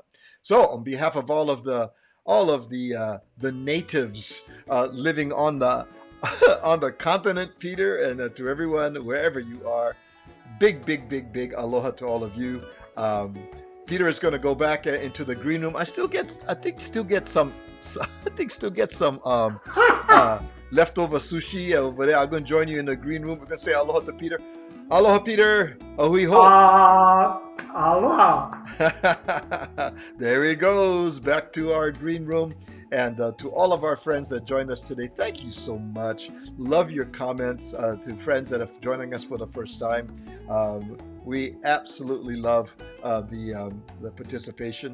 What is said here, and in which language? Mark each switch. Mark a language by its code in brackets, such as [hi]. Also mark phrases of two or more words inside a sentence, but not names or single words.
[en] So, on behalf of all of the natives living on the on the continent, Peter, and to everyone wherever you are, big aloha to all of you. Um, Peter is going to go back into the green room. I think still get some, I think still get some leftover sushi over there. I'm going to join you in the green room. We're going to say aloha to Peter. [haw] Aloha, Peter. Ahui ho. [en] Aloha. There he goes, back to our green room. And to all of our friends that joined us today, thank you so much. Love your comments. To friends that are joining us for the first time, We absolutely love the participation.